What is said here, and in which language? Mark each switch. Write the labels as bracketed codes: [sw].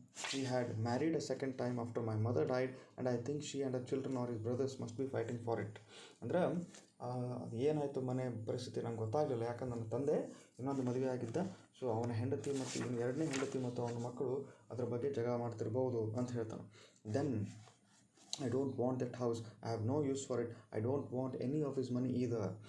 [en] He had married a second time after my mother died, and I think she and her children or his brothers must be fighting for it. [kn] ಅಂದರೆ ಏನಾಯಿತು ಮನೆ ಪರಿಸ್ಥಿತಿ ನಂಗೆ ಗೊತ್ತಾಗಲಿಲ್ಲ. ಯಾಕಂದ್ರೆ ನನ್ನ ತಂದೆ ಇನ್ನೊಂದು ಮದುವೆ ಆಗಿದ್ದ. ಸೊ ಅವನ ಹೆಂಡತಿ ಮತ್ತು ಇನ್ನು ಎರಡನೇ ಹೆಂಡತಿ ಮತ್ತು ಅವನ ಮಕ್ಕಳು ಅದ್ರ ಬಗ್ಗೆ ಜಗಳ ಮಾಡ್ತಿರ್ಬೋದು ಅಂತ ಹೇಳ್ತಾನೆ. [en] Then I don't want that house. I have no use for it. I don't want any of his money either.